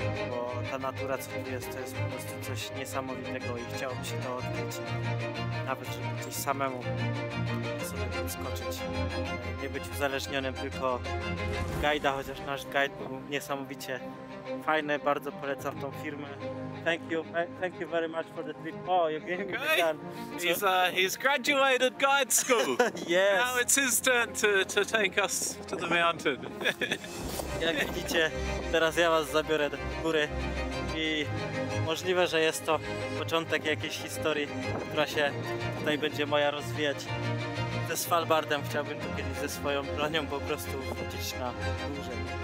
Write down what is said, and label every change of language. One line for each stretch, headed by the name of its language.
Polish: Bo ta natura, co tu jest, to jest po prostu coś niesamowitego i chciałoby się to odkryć. Nawet żeby gdzieś samemu sobie podskoczyć. Nie być uzależnionym tylko od guida, chociaż nasz guide był niesamowicie fajny. Bardzo polecam tą firmę.
English: Thank you very much for the trip. Oh, you gave me the gun. He's graduated guide school. Yes. Now it's his turn to take us to the mountain.
Polish: Jak widzicie, teraz ja was zabiorę do góry i możliwe, że jest to początek jakiejś historii, która się tutaj będzie moja rozwijać. Ze Svalbardem chciałbym tu kiedyś ze swoją bronią po prostu wrócić na dłużej.